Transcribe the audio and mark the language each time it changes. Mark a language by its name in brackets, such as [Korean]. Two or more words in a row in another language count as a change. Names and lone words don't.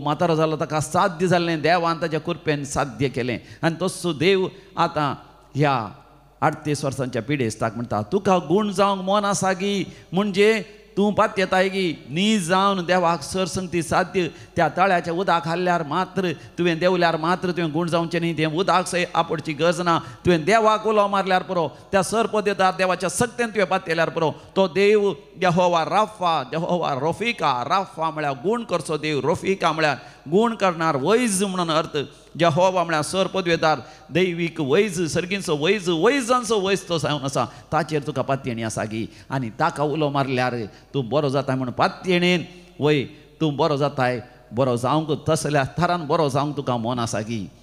[Konkani] म्हातारो जालो ताका साध्य जाल्लें देवान ताच्या कृपेन साध्य केलें आनी तसो देव आतां ह्या 38 वर्सांच्या पिडेस्ताक म्हणटा तुका गूण जावंक मन आसा गी म्हणजे तूं पातयेताय गी न्ही जावन देवाक सरसंगती साध्य त्या तळ्याच्या उदक हाडल्यार मात्र तुवें देवल्यार मात्र तुवें गूण जावचें न्ही तें उदक सय आपडची गरज ना तुवें देवाक उलो मारल्यार पुरो त्या सरपदेदार देवाच्या सक्तेन तुवें पातयल्यार पुरो तो देव यहोवा राफा यहोवा रफिका राफा म्हळ्यार गूण करचो देव रफिका म्हळ्यार गूण करणार वैज म्हणून अर्थ यहोवा म्हळ्यार सर पदवेदार दैवीक वैज सर्गींचो वैजांचो वैज तो जावन आसा ताचेर तुका पातयणी आसा गी आनी ताका उलो मारल्यार तूं बरो जाताय म्हणून पातयणेन वय तूं बरो जाताय बरो जावंक तसल्या थरान बरो जावंक तुका मन आसा गी